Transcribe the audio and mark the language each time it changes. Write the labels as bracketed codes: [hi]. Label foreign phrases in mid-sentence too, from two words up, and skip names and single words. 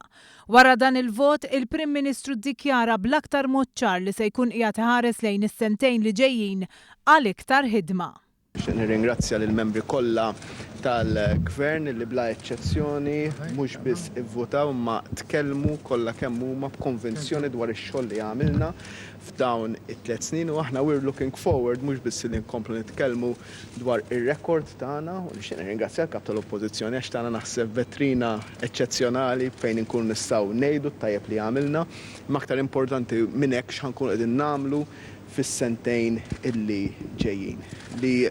[mt] Wara dan il-vot, il-Prim Ministru ddikjara bl-aktar mod ċar li se jkun qiegħed iħares lejn is-sentejn li ġejjin għal iktar ħidma. Nirringrazzja lill membri kollha tal-Gvern li bla eċċezzjoni mhux biss ivvotaw ma tkellmu kollha kemm huma b'konvinzjoni dwar ix-xogħol li għamilna f'dawn it-3 snin u aħna [en] we're looking forward [mt] mhux biss li nkomplu nitkellmu dwar ir-rekord tagħna u nixtieq nirringrazzja l-kap tal-Oppożizzjoni għax tagħna naħseb vetrina eċċezzjonali fejn inkunu nistgħu ngħidu t-tajjeb li għamilna, imma aktar importanti minn hekk x'ħankunu qegħdin nagħmlu fis-sentejn illi ġejjin li